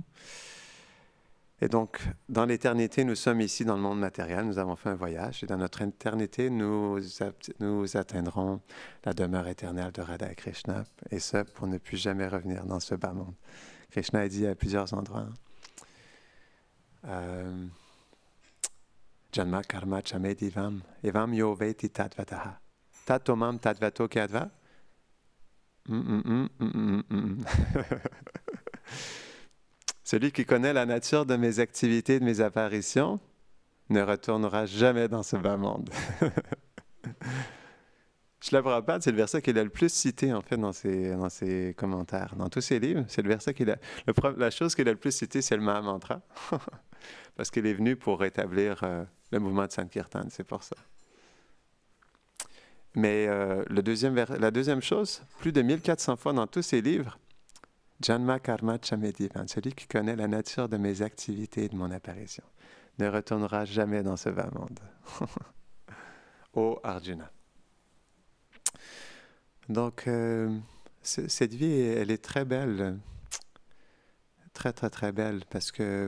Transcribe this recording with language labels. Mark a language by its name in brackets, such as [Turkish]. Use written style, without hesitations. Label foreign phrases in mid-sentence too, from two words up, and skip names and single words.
[French] Et donc, dans l'éternité, nous sommes ici dans le monde matériel, nous avons fait un voyage. Et dans notre éternité, nous atteindrons la demeure éternelle de Radha et Krishna. Et ça, pour ne plus jamais revenir dans ce bas monde. Krishna a dit à plusieurs endroits, [Sanskrit] जन्म कर्म च मे दिव्यम्, एवं यो वेत्ति तत्त्वतः. ततो मां तत्त्वतो ज्ञात्वा. [French] Celui qui connaît la nature de mes activités et de mes apparitions ne retournera jamais dans ce bas monde. Srila Prabhupada, c'est le verset qu'il a le plus cité en fait dans ses commentaires, dans tous ses livres. C'est le verset la chose qu'il a le plus cité, c'est le Mahamantra, parce qu'il est venu pour rétablir le mouvement de Sankirtan, c'est pour ça. Mais la deuxième chose, plus de 1400 fois dans tous ses livres, [Sanskrit] जन्म कर्म च मे दिव्यम्, [French] celui qui connaît la nature de mes activités et de mon apparition, ne retournera jamais dans ce bas monde. Ô Arjuna. Donc, cette vie, elle est très belle, très, très, très belle, parce que...